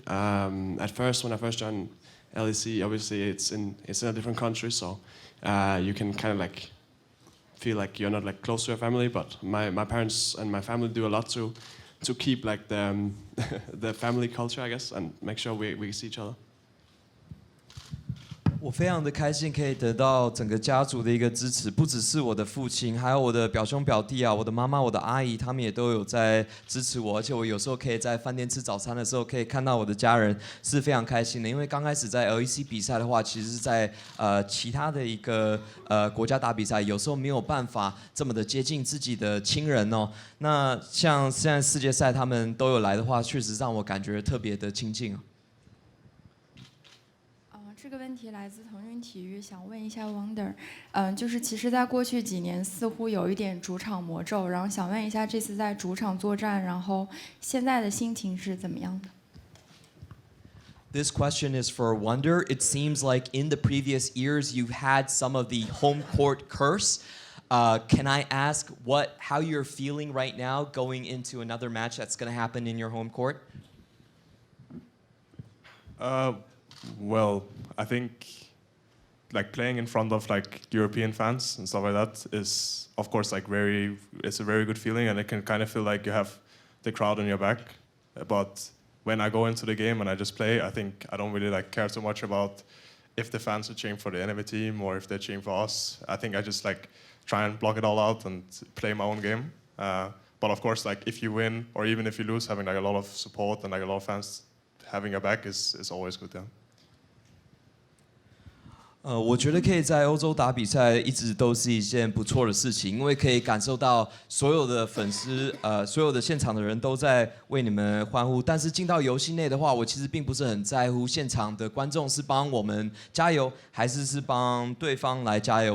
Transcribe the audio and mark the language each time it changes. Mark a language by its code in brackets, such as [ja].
[en] At first, when I first joined LEC, obviously it's in a different country, so you can kind of feel like you're not close to your family. But my parents and my family do a lot to keep the family culture, I guess, and make sure we see each other. [zh] 我非常的开心可以得到整个家族的一个支持，不只是我的父亲，还有我的表兄表弟啊，我的妈妈、我的阿姨，他们也都有在支持我。而且我有时候可以在饭店吃早餐的时候，可以看到我的家人，是非常开心的。因为刚开始在 LEC 比赛的话，其实是在其他的一个国家打比赛，有时候没有办法这么的接近自己的亲人哦。那像现在世界赛他们都有来的话，确实让我感觉特别的亲近。这个问题来自腾讯体育，想问一下 Wonder， 就是其实在过去几年似乎有一点主场魔咒，然后想问一下这次在主场作战，然后现在的心情是怎么样的？ [en] This question is for Wonder. It seems like in the previous years you've had some of the home court curse. Can I ask how you're feeling right now going into another match that's going to happen in your home court? Well, I think playing in front of European fans and stuff like that is of course it's a very good feeling, and it can kind of feel like you have the crowd on your back. But when I go into the game and I just play, I think I don't really care so much about if the fans are cheering for the enemy team or if they're cheering for us. I think I just try and block it all out and play my own game. But of course, if you win or even if you lose, having a lot of support and a lot of fans having your back is always good. Yeah. [zh] 我觉得可以在欧洲打比赛一直都是一件不错的事情，因为可以感受到所有的粉丝，所有的现场的人都在为你们欢呼。但是进到游戏内的话，我其实并不是很在乎现场的观众是帮我们加油，还是帮对方来加油。